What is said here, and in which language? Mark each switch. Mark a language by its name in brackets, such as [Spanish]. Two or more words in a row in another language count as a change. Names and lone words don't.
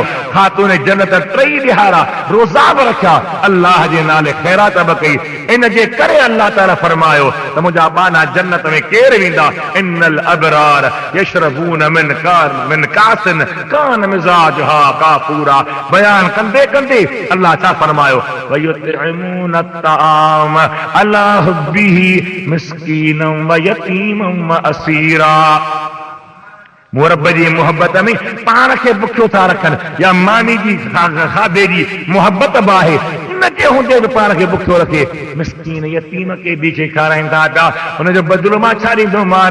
[Sindhi] ख़ातून जन्नत 3 ॾिहाड़ा रोज़ा बि रखिया, अल्लाह जे नाले ख़ैरात बि कई। इन जे करे अल्लाह ताला फरमायो त मुंहिंजा बाना जन्नत में केरु वेंदा? [Arabic] إن الأبرار يشربون من كأس كان مزاجها كافورا. [Sindhi] बयान कंदे कंदे अल्लाह छा फरमायो? [Arabic] ويطعمون الطعام على حبه مسكينا و يتيما و أسيرا. [Sindhi] मुरब जी मोहब्बत में पाण खे बुखियो था रखनि, या मानी जी खाधे जी मोहब्बत बि आहे, उनजे हूंदे बि पाण खे बुखियो रखे। मिस्कीन यतीम के बि खे खाराईंदा था, हुनजो बदिलो मां छा ॾींदोमान?